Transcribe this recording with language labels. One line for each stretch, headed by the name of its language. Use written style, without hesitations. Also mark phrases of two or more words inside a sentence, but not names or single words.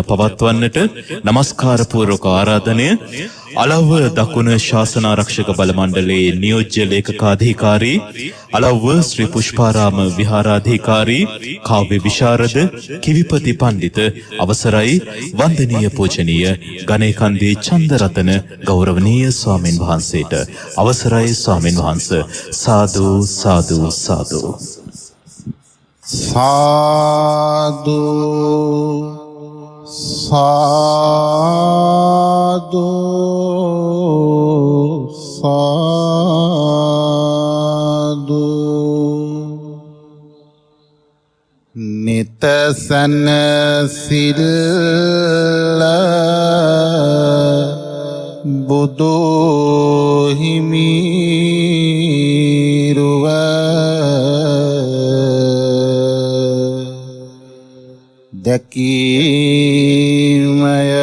Sinhala: පවත්වන්නට নমස්කාර පූර්වක ආරාධනය අලව්ව දකුණ ශාසනාරක්ෂක බල මණ්ඩලයේ නියෝජ්‍ය ලේකකාධිකාරී අලව්ව ශ්‍රී පුෂ්පාරාම විහාරාධිකාරී කාව්‍ය විශාරද කිවිපති පණ්ඩිත අවසරයි වන්දනීය පූජනීය ගණේකන්දේ චන්දරතන ගෞරවනීය ස්වාමින් වහන්සේට අවසරයි ස්වාමින් වහන්සේ සාදු සාදු සාදු සාදු සාදු සාදු නිතසන සිල් බුදු හිමිරුව දැකීමය